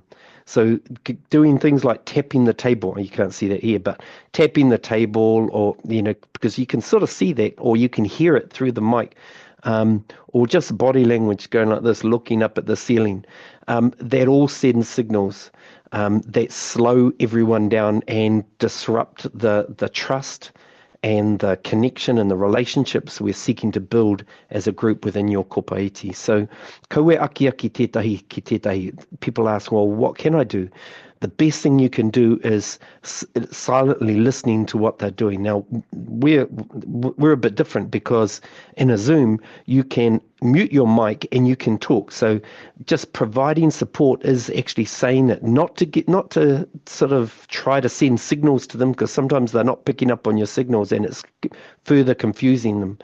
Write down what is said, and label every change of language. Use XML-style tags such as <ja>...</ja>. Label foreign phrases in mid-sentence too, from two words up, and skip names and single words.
<en>So doing things like tapping the table, you can't see that here, but tapping the table, or, because you can sort of see that, or you can hear it through the mic, or just body language going like this, looking up at the ceiling, that all sends signals that slow everyone down and disrupt the trust and the connection and the relationships we're seeking to build as a group within your kopaiti. So,</en> <mi>kaue aki tētahi ki tētahi.</mi> <en>People ask, well, what can I do? the best thing you can do is silently listening to what they're doing. Now, we're a bit different because in a Zoom, you can mute your mic and you can talk. So just providing support is actually saying it, not to sort of try to send signals to them, because sometimes they're not picking up on your signals and it's further confusing them.</en>